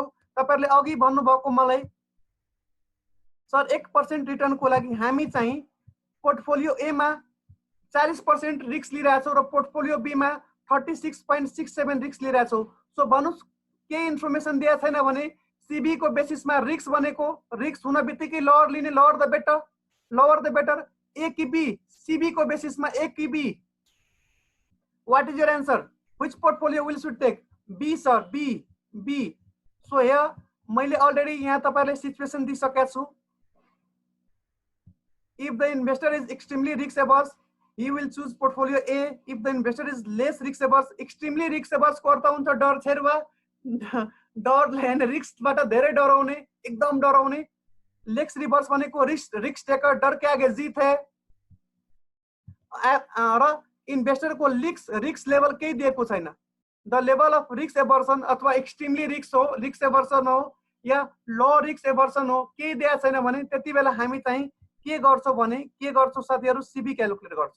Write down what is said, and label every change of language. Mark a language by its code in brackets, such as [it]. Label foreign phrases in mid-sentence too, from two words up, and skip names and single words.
[ne] तपाईहरुले अघि भन्नुभएको मलाई सर 1% रिटर्नको लागि हामी चाहिँ पोर्टफोलियो ए मा 40% रिस्क लिइराछौं र पोर्टफोलियो बी मा 36.67 रिस्क लिइराछौं. सो भन्नुस् के इन्फर्मेसन दिएको छैन भने सीबी को बेसिसमा रिस्क भनेको रिस्क हुन बित्तिकै लोअर लिने, [en] lower the better. [ne] ए कि बी, सीबी को बेसिसमा ए कि बी. [en] What is your answer? Which portfolio will should take? B sir, B. So here [ne] मैले already यहाँ तपाईहरुलाई सिचुएसन दिइसकेको छु. [en] If the investor is extremely risk averse, he will choose portfolio A. If the investor is less risk averse, extremely risk averse [ne] को अर्थ हुन्छ डर छेरुवा, डरले हैन रिस्कबाट धेरै डराउने, एकदम डराउने. [en] less reverse [hi] भनेको [en] risk taker, [hi] डर के आगे जीत है. [ne] र इन्भेस्टर को रिस्क लेभल केही दिएको छैन. [en] the level of risk aversion [ne] अथवा [en] extremely risk aversion [ne] हो या [en] low risk aversion [ne] हो, केही दिएको छैन भने त्यतिबेला हामी चाहिँ के गर्छौं भने साथीहरु सीबी क्याल्कुलेट गर्छौं.